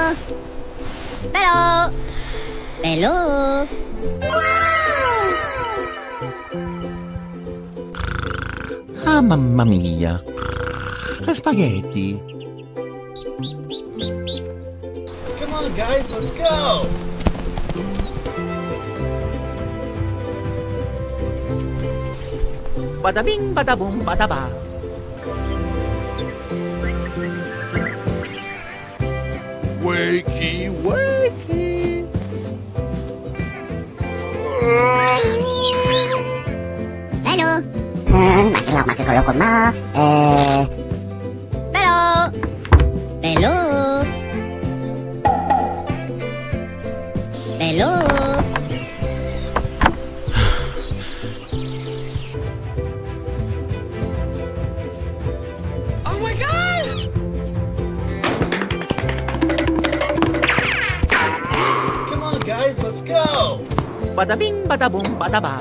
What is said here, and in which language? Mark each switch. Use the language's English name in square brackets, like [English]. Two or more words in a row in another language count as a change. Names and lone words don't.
[English] Hello. Hello. Wow. [Italian] Ah, mamma mia. [English] Spaghetti. Come on, guys, let's go. Bada bing, bada boom, bada ba. Wakey, wakey. Hello. Makikulong ko ma. Hello. Hello. Hello. Oh my god! Come on, guys, let's go. Bada bing, bada boom, bada ba.